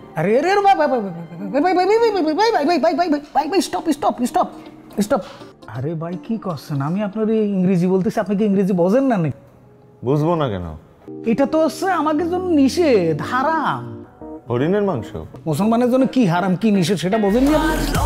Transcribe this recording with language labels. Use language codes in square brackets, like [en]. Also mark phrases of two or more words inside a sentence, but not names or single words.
[hi] अरे अरे भाई भाई भाई भाई भाई भाई भाई भाई भाई [en] stop stop stop stop. [bn] আরে ভাই কি করছেন? আমি আপনার ইংরেজি বলতেছি, আপনি কি ইংরেজি বোঝেন না নাকি? বুঝবো না কেন? এটা তো হচ্ছে আমাদের জন্য নিষেধ, হারাম। হরিণের মাংস মুসলমানের জন্য কি হারাম কি নিষেধ সেটা বোঝেন না আপনি?